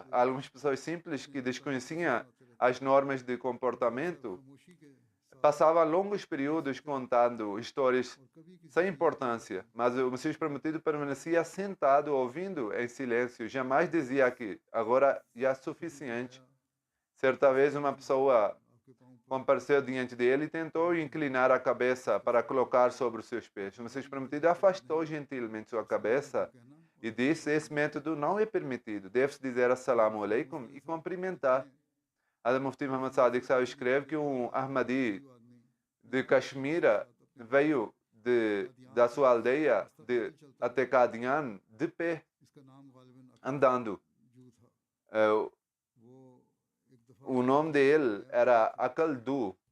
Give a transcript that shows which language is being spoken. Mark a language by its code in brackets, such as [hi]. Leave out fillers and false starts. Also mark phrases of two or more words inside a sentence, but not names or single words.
[pt] Algumas pessoas simples que desconheciam as normas de comportamento passavam longos períodos contando histórias sem importância, mas o Messias prometido permanecia sentado ouvindo em silêncio, jamais dizia que agora já é suficiente. Certa vez uma pessoa compareceu diante dele e tentou inclinar a cabeça para colocar sobre os seus pés. O Messias prometido afastou gentilmente sua cabeça e disse: esse método não é permitido. Deve-se dizer [ar] السلام عليكم [pt] e cumprimentar. Hazrat Mufti Muhammad Sadiq Sahib escreve que um Ahmadi de Caxemira veio da sua aldeia até Qadian de pé, andando. O nome dele era Akaldu.